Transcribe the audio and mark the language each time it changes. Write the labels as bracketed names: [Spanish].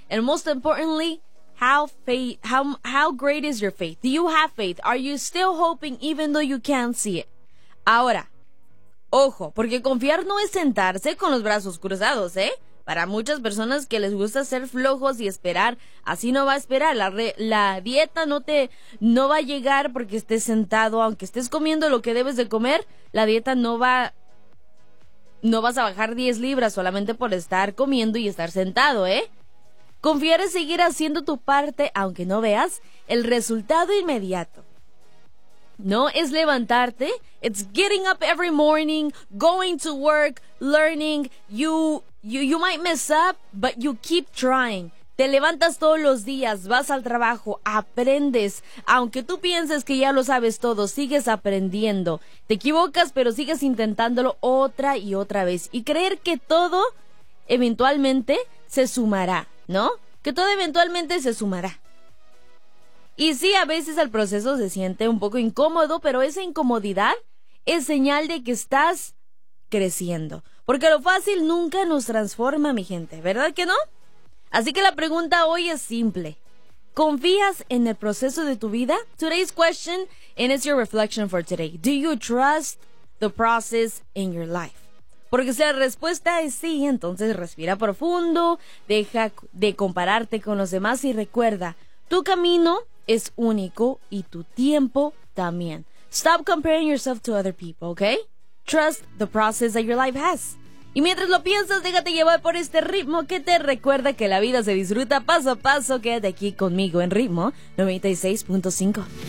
[English] And most importantly, How great is your faith? Do you have faith? Are you still hoping even though you can't see it? [Spanish] Ahora, ojo, porque confiar no es sentarse con los brazos cruzados, ¿eh? Para muchas personas que les gusta ser flojos y esperar, así no va a esperar. La dieta no va a llegar porque estés sentado. Aunque estés comiendo lo que debes de comer, la dieta no vas a bajar 10 libras solamente por estar comiendo y estar sentado, ¿eh? Confiar es seguir haciendo tu parte, aunque no veas el resultado inmediato. No es levantarte. [English] It's getting up every morning, going to work, learning. You might mess up, but you keep trying. [Spanish] Te levantas todos los días, vas al trabajo, aprendes. Aunque tú pienses que ya lo sabes todo, sigues aprendiendo. Te equivocas, pero sigues intentándolo otra y otra vez. Y creer que todo eventualmente se sumará. ¿No? Que todo eventualmente se sumará. Y sí, a veces el proceso se siente un poco incómodo, pero esa incomodidad es señal de que estás creciendo. Porque lo fácil nunca nos transforma, mi gente, ¿verdad que no? Así que la pregunta hoy es simple. ¿Confías en el proceso de tu vida? [English] Today's question, and it's your reflection for today. Do you trust the process in your life? [Spanish] Porque si la respuesta es sí, entonces respira profundo, deja de compararte con los demás y recuerda, tu camino es único y tu tiempo también. [English] Stop comparing yourself to other people, okay? Trust the process that your life has. [Spanish] Y mientras lo piensas, déjate llevar por este ritmo que te recuerda que la vida se disfruta paso a paso. Quédate aquí conmigo en Ritmo 96.5.